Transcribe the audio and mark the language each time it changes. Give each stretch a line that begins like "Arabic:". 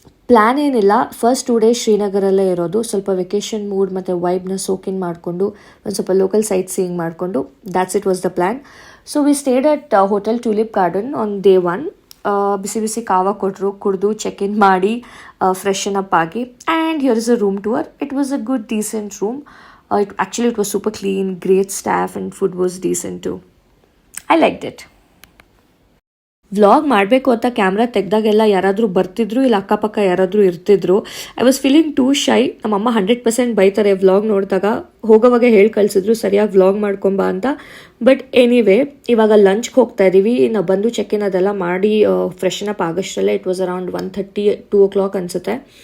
Kannada: Plan ಏನಿಲ್ಲ, first 2 days ಶ್ರೀನಗರಲ್ಲೇ ಇರೋದು. ಸ್ವಲ್ಪ ವೆಕೇಷನ್ ಮೂಡ್ ಮತ್ತು ವೈಬ್ನ ಸೋಕಿನ್ ಮಾಡಿಕೊಂಡು ಒಂದು ಸ್ವಲ್ಪ ಲೋಕಲ್ ಸೈಟ್ ಸೀಯಿಂಗ್ ಮಾಡಿಕೊಂಡು
English: That's it was the plan. So we stayed at hotel tulip garden on day 1.
Kannada: ಬಿಸಿ ಬಿಸಿ ಕಾವ ಕೊಟ್ಟರು, ಕುಡಿದು ಚೆಕ್ ಇನ್ ಮಾಡಿ ಫ್ರೆಶನ್ ಅಪ್ ಆಗಿ,
English: And here is a room tour. It was a good decent room. It was super clean, great staff, and food was decent too. I liked it.
Kannada: Vlog ಮಾಡಬೇಕು ಅಂತ camera ತೆಗ್ದಾಗೆಲ್ಲ ಯಾರಾದರೂ ಬರ್ತಿದ್ರು ಇಲ್ಲ ಅಕ್ಕಪಕ್ಕ ಯಾರಾದರೂ ಇರ್ತಿದ್ರು.
English: I was feeling too shy.
Kannada: ನಮ್ಮಮ್ಮ 100% ಬೈತಾರೆ ವ್ಲಾಗ್ ನೋಡಿದಾಗ. ಹೋಗೋವಾಗ ಹೇಳಿ ಕಳಿಸಿದ್ರು ಸರಿಯಾಗಿ ವ್ಲಾಗ್ ಮಾಡ್ಕೊಂಬ ಅಂತ. ಬಟ್ ಎನಿವೇ ಇವಾಗ ಲಂಚ್ಗೆ ಹೋಗ್ತಾ ಇದ್ದೀವಿ. ನಾವು ಬಂದು ಚೆಕ್-ಇನ್ ಅದೆಲ್ಲ ಮಾಡಿ freshen up ಆಗೋಷ್ಟರಲ್ಲೇ
English: it was around 1:30 2 o'clock
Kannada: ಅನಿಸುತ್ತೆ.